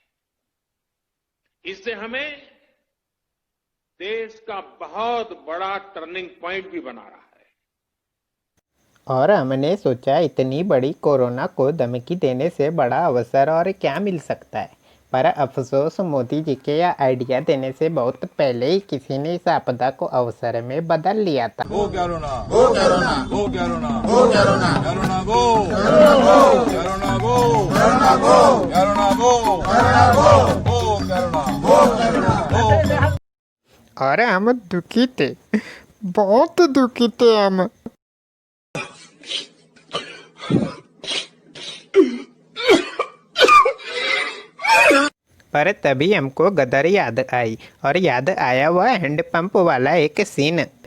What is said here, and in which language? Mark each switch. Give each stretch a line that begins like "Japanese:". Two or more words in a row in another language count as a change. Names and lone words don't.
Hindi: इससे हमें देश का बहुत बड़ा
English: turning point
Hindi: भी बना रहा है। और हमने सोचा इतनी बड़ी कोरोना को धमकी देने से बड़ा अवसर और क्या मिल सकता है, पर अफसोस मोदी जी के यह आइडिया देने से बहुत पहले ही किसी ने इस आपदा को अवसर में बदल लिया था।
English: go corona, go corona, go corona, go corona, corona go, corona go, corona go, corona go, corona go, corona go, go corona, go corona, go.
Hindi: अरे हम दुखी थे, बहुत दुखी थे हम। पर तभी हमको गदर याद आई और याद आया वह हैंडपंप वाला एक सीन।